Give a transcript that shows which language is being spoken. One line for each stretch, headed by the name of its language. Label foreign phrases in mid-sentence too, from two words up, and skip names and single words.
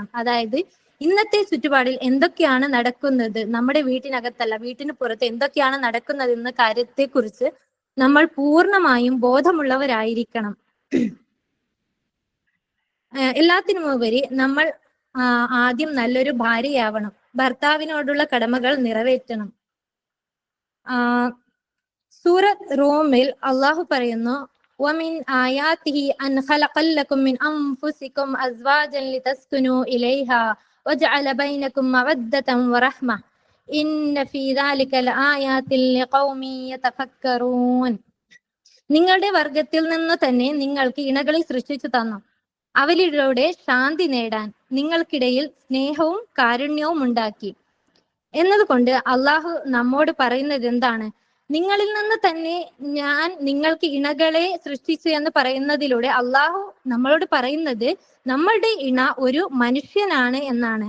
Malayalam: അതായത് ഇന്നത്തെ ചുറ്റുപാടിൽ എന്തൊക്കെയാണ് നടക്കുന്നത്, നമ്മുടെ വീട്ടിനകത്തല്ല വീട്ടിന് പുറത്ത് എന്തൊക്കെയാണ് നടക്കുന്നത് എന്ന കാര്യത്തെക്കുറിച്ച് നമ്മൾ പൂർണ്ണമായും ബോധമുള്ളവരായിരിക്കണം. എല്ലാത്തിനുമുപരി നമ്മൾ ആദ്യം നല്ലൊരു ഭാര്യയാവണം, ഭർത്താവിനോടുള്ള കടമകൾ നിറവേറ്റണം. സൂറത്ത് റൂമിൽ അള്ളാഹു പറയുന്നു,
Arabic: وَمِنْ آيَاتِهِ أَنْ خَلَقَ لَكُم مِّنْ أَنفُسِكُمْ أَزْوَاجًا لِتَسْكُنُوا إِلَيْهَا وَجَعَلَ بَيْنَكُمْ مَوَدَّةً وَرَحْمَةً إِنَّ فِي ذَلِكَ لَآيَاتٍ لِقَوْمٍ يَتَفَكَّرُونَ.
Malayalam: നിങ്ങളുടെ വർഗത്തിൽ നിന്ന് തന്നെ നിങ്ങൾക്ക് ഇണകളെ സൃഷ്ടിച്ചു തന്നു, അവരിലൂടെ ശാന്തി നേടാൻ നിങ്ങൾക്കിടയിൽ സ്നേഹവും കാരുണ്യവും ഉണ്ടാക്കി. എന്നതുകൊണ്ട് അള്ളാഹു നമ്മോട് പറയുന്നത് എന്താണ്? നിങ്ങളിൽ നിന്ന് തന്നെ ഞാൻ നിങ്ങൾക്ക് ഇണകളെ സൃഷ്ടിച്ചു എന്ന് പറയുന്നതിലൂടെ അള്ളാഹു നമ്മളോട് പറയുന്നത് നമ്മളുടെ ഇണ ഒരു മനുഷ്യനാണ് എന്നാണ്.